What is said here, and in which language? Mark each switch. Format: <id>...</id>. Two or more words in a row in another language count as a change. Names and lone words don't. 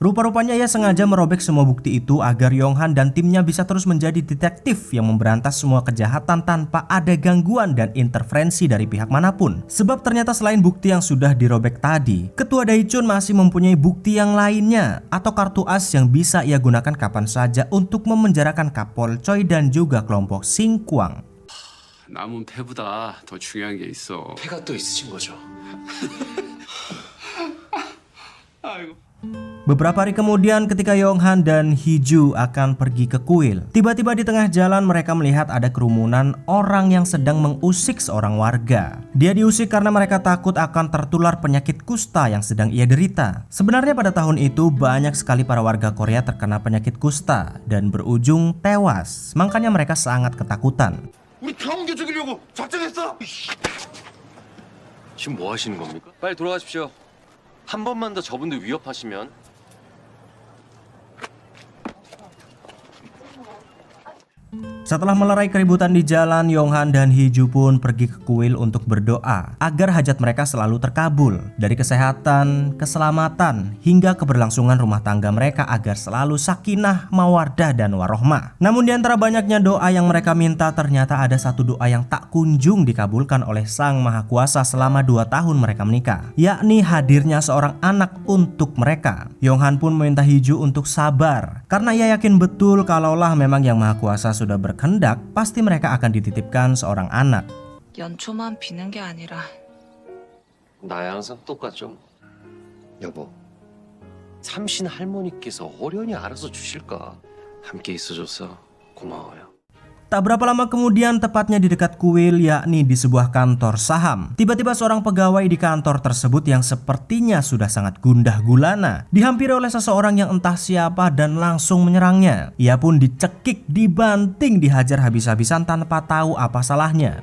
<id>Rupa-rupanya ia sengaja merobek semua bukti itu agar Yong Han dan timnya bisa terus menjadi detektif yang memberantas semua kejahatan tanpa ada gangguan dan intervensi dari pihak manapun. Sebab ternyata selain bukti yang sudah dirobek tadi, Ketua Dae-chun masih mempunyai bukti yang lainnya atau kartu as yang bisa ia gunakan kapan saja untuk memenjarakan Kapol Choi dan juga kelompok Shinkwang.</id> <ko>남은 패보다 더 중요한 게 있어. 패가 또 있으신 거죠? 아이고.</ko> <id>Beberapa hari kemudian ketika Yong Han dan Hee-ju akan pergi ke kuil, tiba-tiba di tengah jalan mereka melihat ada kerumunan orang yang sedang mengusik seorang warga. Dia diusik karena mereka takut akan tertular penyakit kusta yang sedang ia derita. Sebenarnya pada tahun itu banyak sekali para warga Korea terkena penyakit kusta dan berujung tewas. Makanya mereka sangat ketakutan.</id> <ko>우리 다 옮겨 죽이려고 작정했어. 지금 뭐 하시는 겁니까? 빨리 돌아가십시오. 한 번만 더 저분들 위협하시면</ko> <id>Setelah melerai keributan di jalan, Yong Han dan Hee-ju pun pergi ke kuil untuk berdoa agar hajat mereka selalu terkabul, dari kesehatan, keselamatan, hingga keberlangsungan rumah tangga mereka agar selalu sakinah, mawaddah, dan warohmah. Namun di antara banyaknya doa yang mereka minta, ternyata ada satu doa yang tak kunjung dikabulkan oleh Sang Maha Kuasa selama 2 tahun mereka menikah, yakni hadirnya seorang anak untuk mereka. Yong Han pun meminta Hee-ju untuk sabar, karena ia yakin betul kalaulah memang Yang Maha Kuasa sudah berkehendak, pasti mereka akan dititipkan seorang anak.</id> <ko>연초만 비는 게 아니라 나야 항상 똑같죠. 여보, 삼신 할머니께서 어련히 알아서 주실까? 함께 있어줘서 고마워요.</ko> <id>Tak berapa lama kemudian, tepatnya di dekat kuil, yakni di sebuah kantor saham, tiba-tiba seorang pegawai di kantor tersebut yang sepertinya sudah sangat gundah gulana dihampiri oleh seseorang yang entah siapa dan langsung menyerangnya. Ia pun dicekik, dibanting, dihajar habis-habisan tanpa tahu apa salahnya.</id>